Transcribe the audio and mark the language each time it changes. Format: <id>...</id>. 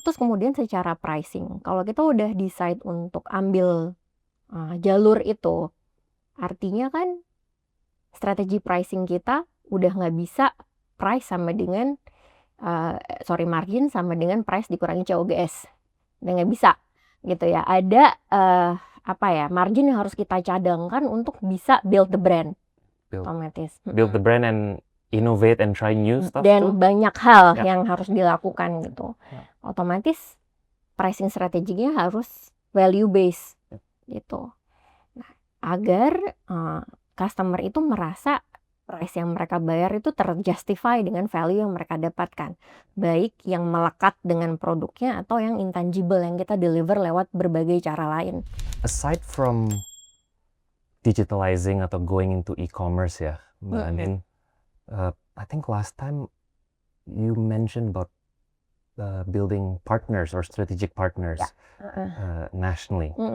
<id>Terus kemudian secara pricing, kalau kita udah decide untuk ambil jalur itu, artinya kan strategi pricing kita udah nggak bisa price sama dengan margin sama dengan price dikurangi COGS. Udah nggak bisa gitu ya. Ada margin yang harus kita cadangkan untuk bisa</id> <en>build the brand.</en> <id>Otomatis.</id> <en>Build the brand and innovate and try new stuff</en> <id>dan</id> <en>too.</en> <id>Banyak hal yang harus dilakukan gitu. Otomatis pricing strateginya harus value based gitu. Nah, agar customer itu merasa price yang mereka bayar itu terjustify dengan value yang mereka dapatkan. Baik yang melekat dengan produknya atau yang intangible yang kita deliver lewat berbagai cara lain.</id> <en>Aside from digitalizing atau going into e-commerce ya, Mbak Anin, I think last time you mentioned about building partners or strategic partners nationally.</en>